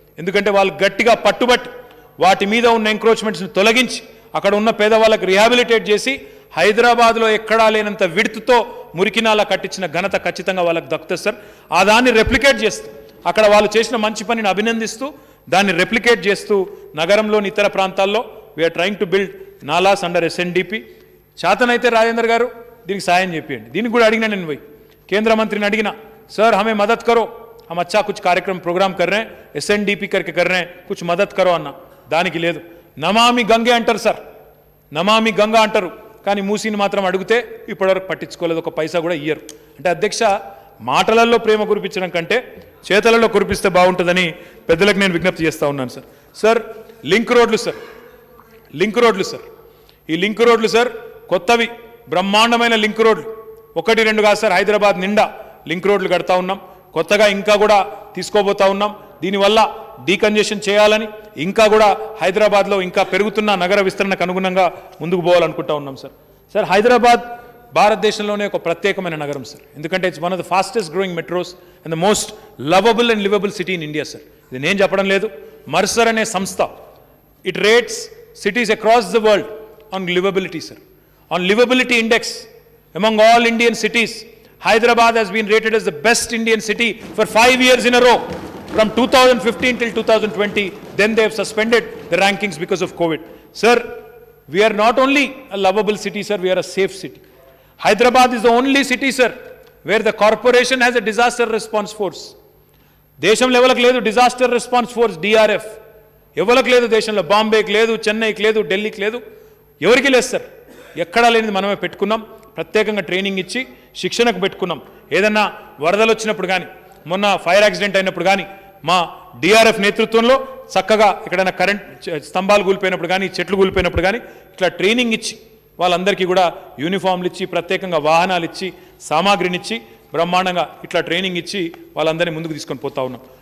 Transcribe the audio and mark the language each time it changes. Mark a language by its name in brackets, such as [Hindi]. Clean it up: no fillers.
[Telugu] ఎందుకంటే వాళ్ళు గట్టిగా పట్టుబట్టి వాటి మీద ఉన్న ఎంక్రోచ్మెంట్స్ని తొలగించి అక్కడ ఉన్న పేదవాళ్ళకి రిహాబిలిటేట్ చేసి హైదరాబాద్లో ఎక్కడా లేనంత విడుతుతో మురికినాలా కట్టించిన ఘనత ఖచ్చితంగా వాళ్ళకి దక్కుతుంది సార్. ఆ దాన్ని రెప్లికేట్ చేస్తూ అక్కడ వాళ్ళు చేసిన మంచి పనిని అభినందిస్తూ దాన్ని రెప్లికేట్ చేస్తూ నగరంలోని ఇతర ప్రాంతాల్లో [English] We're trying to build nalas under SNDP. [Telugu] చేతనైతే రాజేందర్ గారు దీనికి సాయం చెప్పండి. దీనికి కూడా అడిగినా నేను పోయి కేంద్ర మంత్రిని అడిగినా, [Hindi] सर हमें मदद करो, हम अच्छा कुछ कार्यक्रम प्रोग्राम कर रहे हैं, एसएनडीपी करके कर रहे हैं, कुछ मदद करो [Telugu] అన్న. దానికి లేదు, నమామి గంగే అంటారు సార్, నమామి గంగా అంటారు, కానీ మూసీని మాత్రం అడిగితే ఇప్పటివరకు పట్టించుకోలేదు, ఒక పైసా కూడా ఇయ్యరు. అంటే అధ్యక్ష, మాటలలో ప్రేమ కురిపించడం కంటే చేతలలో కురిపిస్తే బాగుంటుందని పెద్దలకు నేను విజ్ఞప్తి చేస్తూ ఉన్నాను సార్. సార్, లింక్ రోడ్లు సార్, లింక్ రోడ్లు సార్, ఈ లింక్ రోడ్లు సార్ కొత్తవి బ్రహ్మాండమైన లింక్ రోడ్లు, 1-2 కాదు సార్, హైదరాబాద్ నిండా లింక్ రోడ్లు కడతా ఉన్నాం. కొత్తగా ఇంకా కూడా తీసుకోబోతా ఉన్నాం. దీనివల్ల డీకంజెషన్ చేయాలని, ఇంకా కూడా హైదరాబాద్లో ఇంకా పెరుగుతున్న నగర విస్తరణకు అనుగుణంగా ముందుకు పోవాలనుకుంటా ఉన్నాం సార్. సార్, హైదరాబాద్ భారతదేశంలోనే ఒక ప్రత్యేకమైన నగరం సార్, ఎందుకంటే [English] It's one of the fastest growing metros and the most lovable and livable city in India sir. [Telugu] ఇది నేను చెప్పడం లేదు, మర్సర్ అనే సంస్థ [English] It rates cities across the world on livability, sir. On livability index, among all Indian cities, Hyderabad has been rated as the best Indian city for 5 years in a row, from 2015 till 2020. Then they have suspended the rankings because of COVID. Sir, we are not only a lovable city, sir, we are a safe city. Hyderabad is the only city, sir, where the corporation has a disaster response force. [Telugu] Desham level ku ledu disaster response force, DRF. ఎవరికి లేదు దేశంలో, బాంబేకి లేదు, చెన్నైకి లేదు, ఢిల్లీకి లేదు, ఎవరికి లేదు సార్. ఎక్కడా లేనిది మనమే పెట్టుకున్నాం, ప్రత్యేకంగా ట్రైనింగ్ ఇచ్చి శిక్షణకు పెట్టుకున్నాం. ఏదన్నా వరదలు వచ్చినప్పుడు కానీ, మొన్న ఫైర్ యాక్సిడెంట్ అయినప్పుడు కానీ మా డిఆర్ఎఫ్ నేతృత్వంలో చక్కగా ఎక్కడైనా కరెంట్ స్తంభాలు కూలిపోయినప్పుడు కానీ, చెట్లు కూలిపోయినప్పుడు కానీ ఇట్లా ట్రైనింగ్ ఇచ్చి వాళ్ళందరికీ కూడా యూనిఫామ్లు ఇచ్చి, ప్రత్యేకంగా వాహనాలు ఇచ్చి, సామాగ్రినిచ్చి, బ్రహ్మాండంగా ఇట్లా ట్రైనింగ్ ఇచ్చి వాళ్ళందరినీ ముందుకు తీసుకొని పోతా ఉన్నాం.